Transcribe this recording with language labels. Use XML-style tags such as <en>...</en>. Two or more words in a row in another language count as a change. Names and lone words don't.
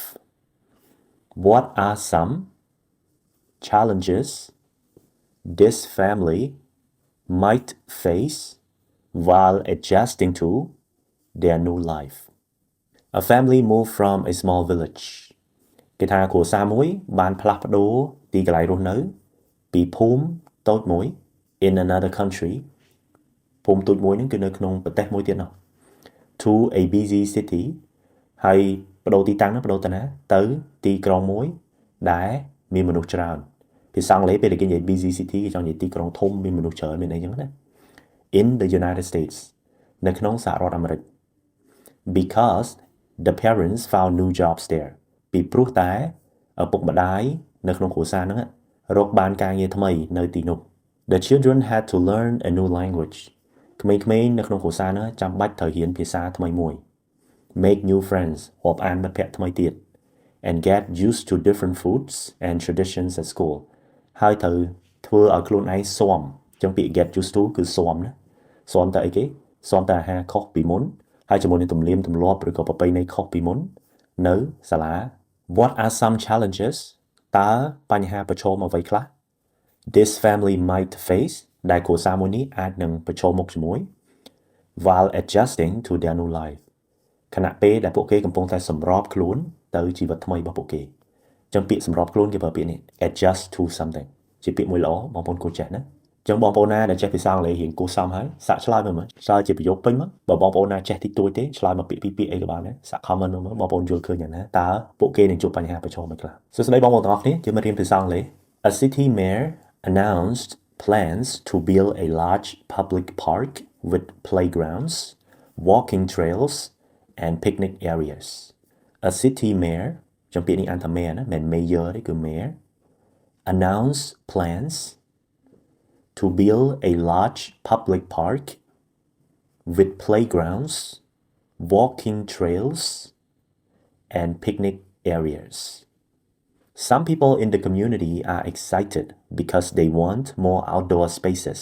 <en>What are some challenges this family might face while adjusting to their new life? A family moved from a small village.</en> <km>គេថាគ្រួសារមួយបានផ្លាស់ប្ដូរទីកន្លែងរស់នៅពីភូមិតូចមួយ</km> <en>in another country</en> <km>ភូមិតូចមួយហ្នឹងគឺនៅក្នុងប្រទេសមួយទៀតនោះ</km> <en>to a busy city</en> <km>ហើយប្ដូរទីតាំងហ្នឹងប្ដូរទៅណាទៅទីក្រុងមួយដែលមានមនុស្សច្រើនភាសាអង់គ្លេសពេលគេនិយាយ</km> <en>busy city</en> <km>គេចង់និយាយទីក្រុងធំមានមនុស្សច្រើនមានអីចឹងណា</km> <en>in the United States</en> <km>នៅក្នុងសហរដ្ឋអាមេរិក</km> <en>because the parents found new jobs there</en> <km>ពីព្រោះតែឪពុកម្ដាយ នៅក្នុងគ្រួសារហ្នឹងរកបានការងារថ្មីនៅទីនោះ</km> <en>The children had to learn a new language</en> <km>ក្មេងៗនៅក្នុងគ្រួសារហ្នឹងចាំបាច់ត្រូវរៀនភាសាថ្មីមួយ</km> <en>make new friends</en> <km>រាប់អានមិត្តភក្តិថ្មីទៀត</km> <en>and get used to different foods and traditions at school</en> <km>ហើយត្រូវ ធ្វើឲ្យខ្លួនឯងស៊ាំចឹងពាក្យ</km> <en>get used to</en> <km>គឺស៊ាំណាស៊ាំតែអីគេស៊ាំតែអាហារខុសពីមុនហើយជាមួយនឹងទំនៀមទម្លាប់ឬក៏ប្រពៃណីខុសពីមុននៅសាលា</km> <en>What are some challenges</en> <km>តើបញ្ហាប្រ ឈមអ្វីខ្លះ</km> <en>this family might face</en> <km>ដែលគ្រួសារមួយនេះអាចនឹងប្រឈមមុខជាមួយ</km> <en>while adjusting to their new life</en> <km>ខណៈពេលដែលពួកគេកំពុងតែសម្រប ខ្លួនទៅជីវិតថ្មីរបស់ពួកគេចឹងពាក្យសម្របខ្លួនគេប្រើពាក្យនេះ</km> <en>adjust to something</en> <km>ជាពាក្យមួយល្អបងប្អូនគួរចេះណាចឹងបងប្អូនណាដែលចេះភាសាអង់គ្លេសរៀងគួរសមហើយសាកឆ្លើយមើលឆ្លើយជាប្រយោគពេញមកបើបងប្អូនណាចេះតិចតួចទេឆ្លើយមកពាក្យពីរពាក្យអីក៏បានដែរសាក comment មើលបងប្អូនយល់ឃើញយ៉ាងណាតើពួកគេនឹងជួបបញ្ហាប្រឈមអីខ្លះសួស្តីបងប្អូនទាំងអស់គ្នាយើងមករៀនភាសាអង់គ្លេស</km> <en>A city mayor announced plans to build a large public park with playgrounds, walking trails and picnic areas. A city mayor</en> <km>ចាំពាក្យនេះអានថា mayor ណាមិន mayor ទេគឺ</km> <en>mayor announce plans to build a large public park with playgrounds, walking trails, and picnic areas. Some people in the community are excited because they want more outdoor spaces.</en>